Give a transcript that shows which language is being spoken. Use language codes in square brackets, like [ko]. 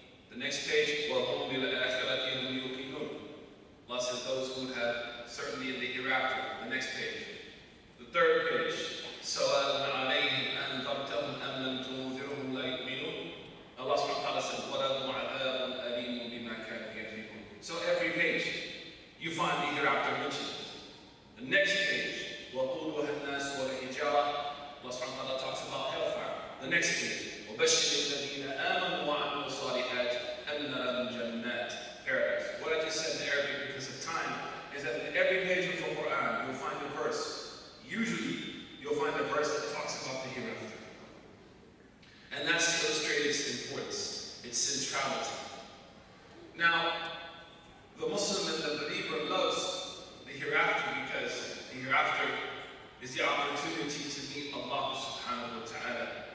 [en] The next page, [ar] وَهُمْ بِالْآخِرَةِ هُمْ يُوقِنُونَ. [en] Allah says those who have certainty in the hereafter. The next page. The third page, [ar] سَوَاءٌ عَلَيْهِمْ أَنذَرْتَهُمْ أَمْ لَمْ تُنذِرْهُمْ لَا يُؤْمِنُونَ. Allah subhanahu wa ta'ala says, وَلَهُمْ عَذَابٌ أَلِيمٌ بِمَا كَانُوا يَكْذِبُونَ. [en] So every page, you find the hereafter mentioned. The next page, [ar] وَقُودُهَا النَّاسُ وَالْحِجَارَةُ. [en] Allah subhanahu wa ta'ala talks about hellfire. The next page, [ar] وَبَشِّرِ الَّذِينَ آمَنُوا وَعَمِلُوا الصَّالِحَاتِ أَنَّ لَهُمْ جَنَّاتٍ paradise. [en] What I just said in Arabic because of time is that in every page of the Quran you'll find a verse. Usually you'll find a verse that talks about the hereafter. And that's to illustrate its importance, its centrality. Now, the Muslim and the believer loves the hereafter because the hereafter is the opportunity to meet Allah subhanahu wa ta'ala.